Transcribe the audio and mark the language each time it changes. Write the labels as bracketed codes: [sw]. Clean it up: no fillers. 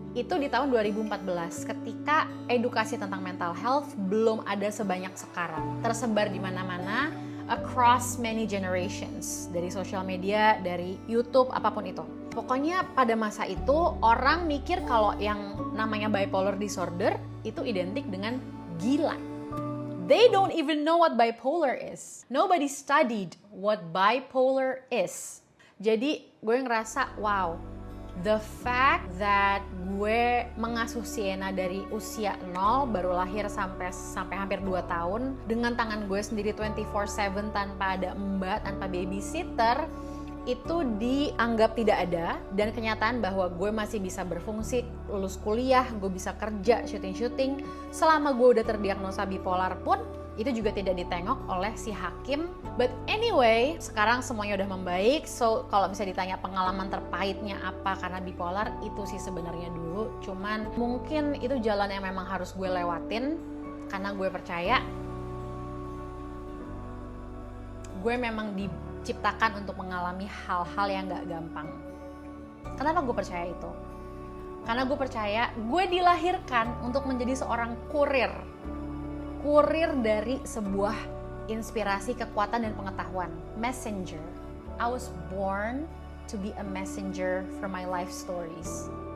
[id] Itu di tahun 2014 ketika edukasi tentang mental health belum ada sebanyak sekarang. Tersebar di mana-mana [en] across many generations, [id] dari sosial media, dari YouTube, apapun itu. Pokoknya pada masa itu orang mikir kalau yang namanya bipolar disorder itu identik dengan gila. [en] They don't even know what bipolar is. Nobody studied what bipolar is. [id] Jadi gue ngerasa wow, [en] the fact that [id] gue mengasuh Sienna dari usia 0 baru lahir sampai hampir 2 tahun dengan tangan gue sendiri 24/7 tanpa ada mbak, tanpa babysitter, itu dianggap tidak ada, dan kenyataan bahwa gue masih bisa berfungsi, lulus kuliah, gue bisa kerja, syuting-syuting selama gue udah terdiagnosa bipolar pun Itu juga tidak ditengok oleh si hakim. [en] But anyway, [id] sekarang semuanya udah membaik. So kalau bisa ditanya pengalaman terpahitnya apa karena bipolar, itu sih sebenarnya dulu. Cuman mungkin itu jalan yang memang harus gue lewatin, karena gue percaya gue memang diciptakan untuk mengalami hal-hal yang gak gampang. Kenapa gue percaya itu? Karena gue percaya gue dilahirkan untuk menjadi seorang kurir dari sebuah inspirasi, kekuatan, dan pengetahuan. [en] Messenger. I was born to be a messenger for my life stories.